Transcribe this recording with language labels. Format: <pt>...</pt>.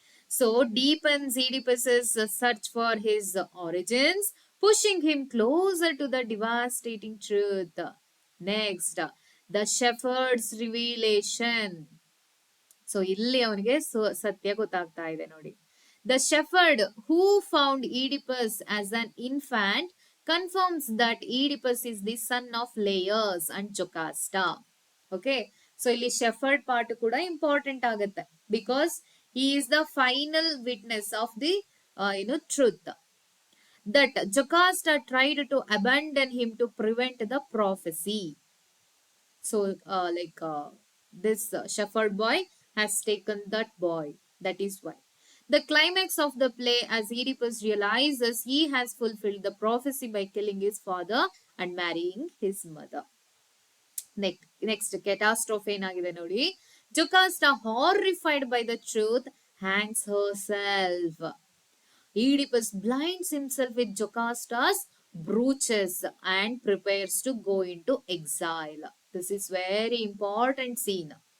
<en>So deepens Oedipus's search for his origins, pushing him closer to the devastating truth. Next, the shepherd's revelation.</en> <kn>So ಇಲ್ಲಿ ಅವನಿಗೆ ಸತ್ಯ ಗೊತ್ತಾಗ್ತಾ ಇದೆ ನೋಡಿ.</kn> <en>The shepherd who found Oedipus as an infant confirms that Oedipus is the son of Laius and Jocasta. Okay, so</en> <kn>ಇಲ್ಲಿ shepherd part ಕೂಡ important ಆಗುತ್ತೆ</kn> <en>Because he is the final witness of the truth that Jocasta tried to abandon him to prevent the prophecy. So this shepherd boy has taken that boy. That is why the climax of the play, as Oedipus realizes he has fulfilled the prophecy by killing his father and marrying his mother. Next catastrophe</en> <kn>ಏನಾಗಿದೆ ನೋಡಿ.</kn> <en>Jocasta, horrified by the truth, hangs herself. Oedipus blinds himself with Jocasta's brooches and prepares to go into exile. This is very important scene.</en>